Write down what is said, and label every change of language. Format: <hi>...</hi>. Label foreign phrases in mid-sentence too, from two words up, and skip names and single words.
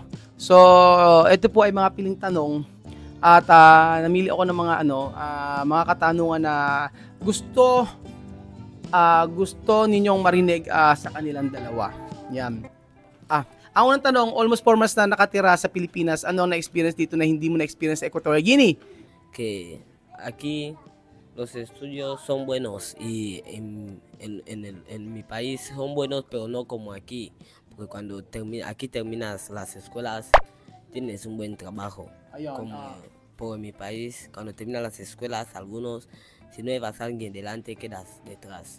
<tl>So, ito po ay mga piling tanong at namili ako ng mga katanungan na gusto ninyong marinig sa kanilang dalawa. Yan. Ang unang tanong,</tl> <en>almost 4 months</en> <tl>na nakatira sa Pilipinas, ano ang na-experience dito na hindi mo na-experience sa Equatorial Guinea?</tl> <es>Que aquí los estudios son buenos y en mi país son buenos, pero no como aquí. Porque cuando aquí terminas las escuelas, tienes un buen trabajo. Como por mi país, cuando terminas las escuelas, algunos, si no llevas a alguien delante, quedas detrás.</es>